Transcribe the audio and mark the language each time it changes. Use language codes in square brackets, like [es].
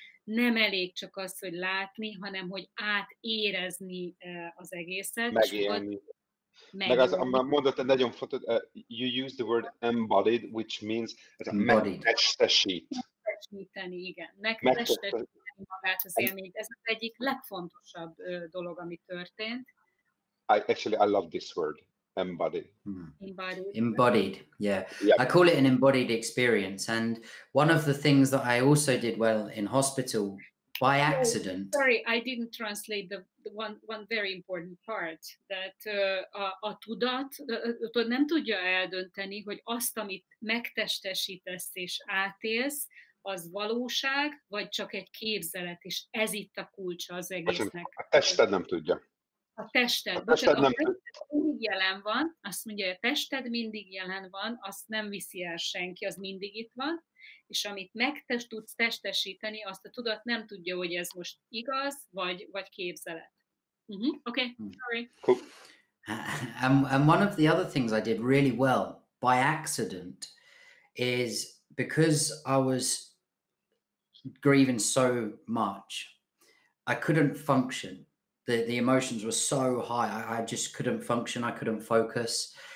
[hu] Nem elég csak az, hogy látni, hanem hogy átérezni az egészet. Megélni. Meg az, mondott egy nagyon fontos, [en] you use the word embodied, which means [hu] megtestesít. Megtestesíteni, igen. Megtestesíteni magát az élményt. Ez az egyik legfontosabb dolog, ami történt. [en] I love this word, embodied. Embodied, yeah. I call it an embodied experience. And one of the things that I also did well in hospital by accident. Sorry, I didn't translate the one very important part, [hu] that a tudat nem tudja eldönteni, hogy azt, amit megtestesítesz és átélsz, az valóság, vagy csak egy képzelet, és ez itt a kulcsa az egésznek. A tested nem tudja. A tested. A tested nem tudja. Mindig jelen van, azt mondja, hogy a tested mindig jelen van, azt nem viszi el senki, az mindig itt van, és amit tudsz testesíteni, azt a tudat nem tudja, hogy ez most igaz, vagy képzelet. [en] Okay, sorry. Cool. And one of the other things I did really well by accident is because I was grieving so much, I couldn't function. The emotions were so high, I just couldn't function, I couldn't focus.